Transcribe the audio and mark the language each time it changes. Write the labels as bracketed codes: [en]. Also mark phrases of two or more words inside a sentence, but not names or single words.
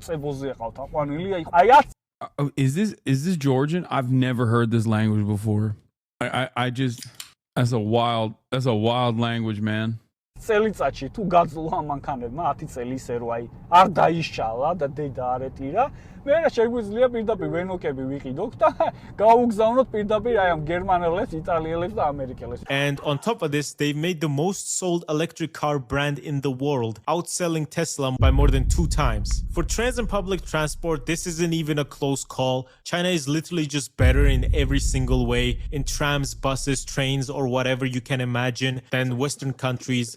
[en] is this Georgian? I've never heard this language before. I just that's a wild language, man. [ka] წელიწადში თუ გაძლო ამანქანებმა 10 წელი ისე რომ აი არ დაიშალა და დედა არ ეტირა, მე შეგვიძლია პირდაპირ ვენოკები ვიყიდოთ და გავუგზავნოთ პირდაპირ აი ამ გერმანელებს, იტალიელებს და ამერიკელებს. [en] And on top of this, they've made the most sold electric car brand in the world, outselling Tesla by more than 2 times. For trans and public transport, this isn't even a close call. China is literally just better in every single way, in trams, buses, trains, or whatever you can imagine, than Western countries.